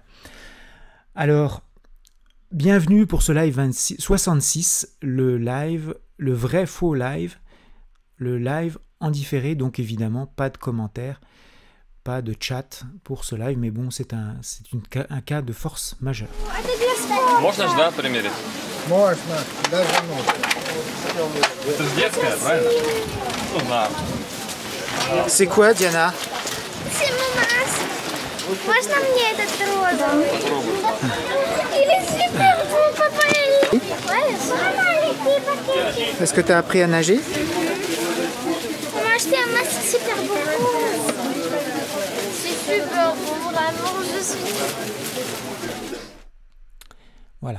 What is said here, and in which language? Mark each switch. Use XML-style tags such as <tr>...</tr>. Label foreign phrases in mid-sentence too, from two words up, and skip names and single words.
<fr>Alors, bienvenue pour ce live 66, le vrai faux live, le live en différé, donc évidemment pas de commentaires, pas de chat pour ce live, mais bon, c'est un cas de force majeure.</fr> <ru>Можно же, да, примерить? Можно, даже нужно. Это же детская, правильно? Ну, да.</ru> <fr>C'est quoi, Diana? C'est mon masque.</fr> <ru>Можно мне этот розовый?</ru> <fr>Il est super beau, papa. Ouais, Est-ce que tu as appris à nager? on m'a acheté un masque super beau. C'est super beau, vraiment, je suis... Voilà.</fr>